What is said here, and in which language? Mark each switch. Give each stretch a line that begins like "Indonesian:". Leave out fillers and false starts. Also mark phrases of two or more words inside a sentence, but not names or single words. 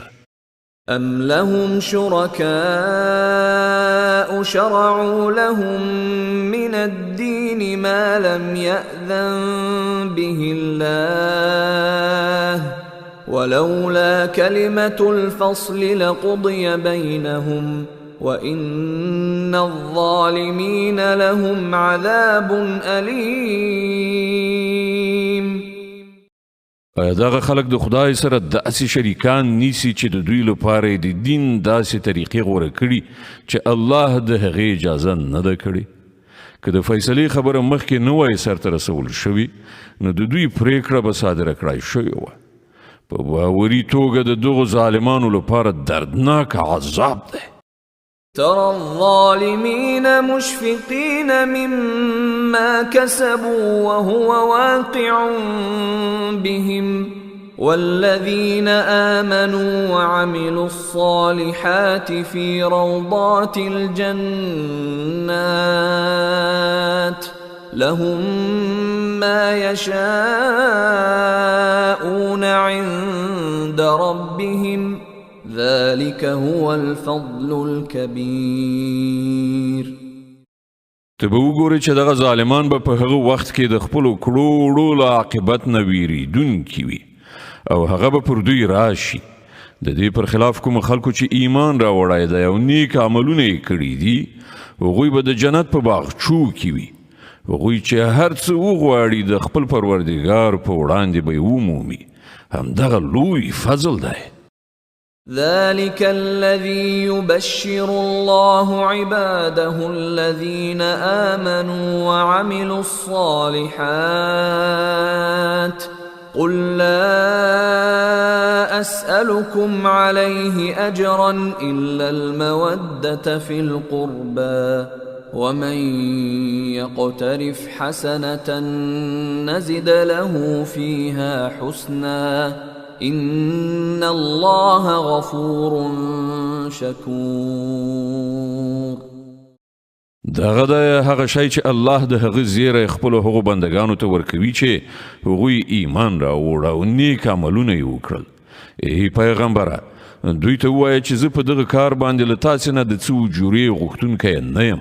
Arabic: أم لهم شركاء شرعوا لهم من الدين ما لم يأذن به الله ولولا كلمة الفصل لقضي بينهم وَإِنَّ الظَّالِمِينَ لَهُمْ عَذَابٌ أَلِيمٌ.
Pashto: آیا دغه خلک د خدای سره داسې شریکان نیسي چې د دوی لپاره د دین داسې طریقې غوره کړي چې الله د هغې اجازه نه ده کړې؟ که د فیصلې خبره مخکې نه وای سرته رسول شوي نو د دوی پریکړه به صادره کړای شوې وه. په باوري توګه د دغو ظالمانو لپاره دردناک عذاب دی.
Arabic: ترى الظالمين مشفقين مما كسبوا وهو واقع بهم والذين آمنوا وعملوا الصالحات في روضات الجنات لهم ما يشاءون عند ربهم ذلك هو الفضل الكبير.
Pashto: ته به وګورې چې دغه ظالمان به په هغه وخت کې د خپلو کړو له عاقبت نه ویریدونکي وي او هغه به پر دوی راشي. د دې پر خلاف کوم خلکو چې ایمان راوړی دی او نیک عملونه یې کړي دي هغوی به د جنت په باغچو کې وي. هغوی چې هر څه وغواړي د خپل پروردګار په وړاندې به یې ومومي. همدغه لوی فضل دی.
Arabic: ذلك الذي يبشر الله عباده الذين آمنوا وعملوا الصالحات قل لا أسألكم عليه أجرا إلا المودة في القربى ومن يقترف حسنة نزد له فيها حسنا إن الله غفور شكور.
Pashto: دغه د هغه شی چې الله د هغه زیری خپلو هغو بندګانو ته ورکوي چې هغوی ایمان راوړ او نیک عملونه یې وکړل. ای پیغمبره دوی ته ووایه چې زه په دغه کار باندې له تاسې نه د څه اجورې غوښتونکی نه یم.